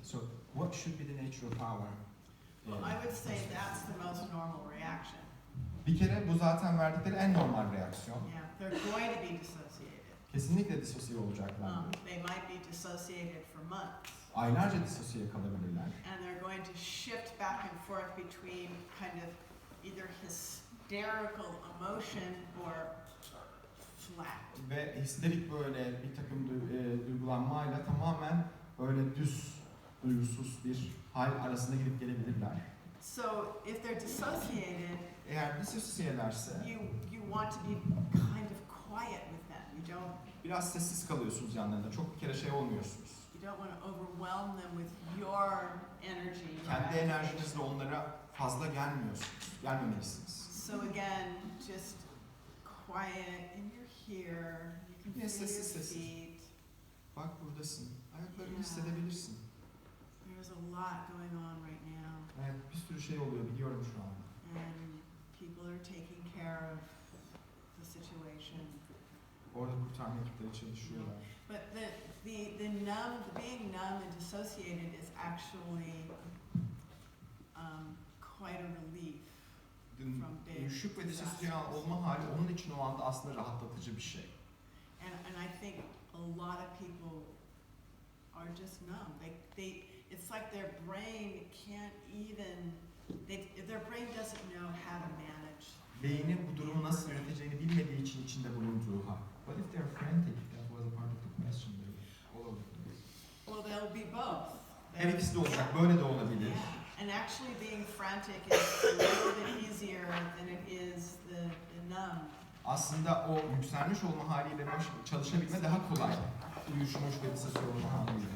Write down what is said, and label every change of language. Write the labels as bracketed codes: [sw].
[en] So what should be the nature of our? Well, I would say that's the most normal reaction. [tr] Bir kere bu zaten verdikleri en normal reaksiyon. [en] Yeah, they're going to be dissociated. [tr] Kesinlikle disosiye olacaklar. [en] They might be dissociated for months. [tr] Aylarca disosiye kalabilirler. [en] And they're going to shift back and forth between kind of either hysterical emotion or flat. [tr] Ve histerik böyle bir takım duygulanmayla tamamen böyle duygusuz bir hal arasında gidip gelebilirler. [en] So if they're dissociated, [tr] Eğer disosiyelerse [en] you want to be kind of quiet with them. You don't [tr] biraz sessiz kalıyorsunuz yanlarında. Çok bir kere şey olmuyorsunuz. [en] You don't want to overwhelm them with your energy. [tr] Kendi enerjinizle onlara fazla gelmemelisiniz. [en] So again, just quiet and you're here. You can Yes, feel your [tr] sessiz. [en] feet. [tr] Bak buradasın. Ayaklarını [en] Yeah. [tr] hissedebilirsin. [en] There's a lot going on right now. [tr] Evet, bir sürü şey oluyor biliyorum şu anda. [en] And people are taking care of the situation. [tr] Orada kurtarma ekipleri çalışıyorlar. [en] But being numb and dissociated is actually quite a relief. From being [tr] Uyuşuk ve disosiye [en] disastrous. [tr] olma hali onun için o anda aslında rahatlatıcı bir şey. [en] And I think a lot of people are just numb. It's like their brain can't even. Their brain doesn't know how to manage. [tr] Beyni bu durumu nasıl yöneteceğini bilmediği için içinde bulunduğu hal. [en] What if they're frantic? That was a part of the question. All over the place. Well, they'll be both. [tr] Her ikisi de olacak, böyle de olabilir. [en] Yeah. And actually being frantic is a little bit easier than it is the numb. [tr] Aslında o yükselmiş olma haliyle çalışabilme daha kolay. Uyuşmuş ve disosiye olma haliyle.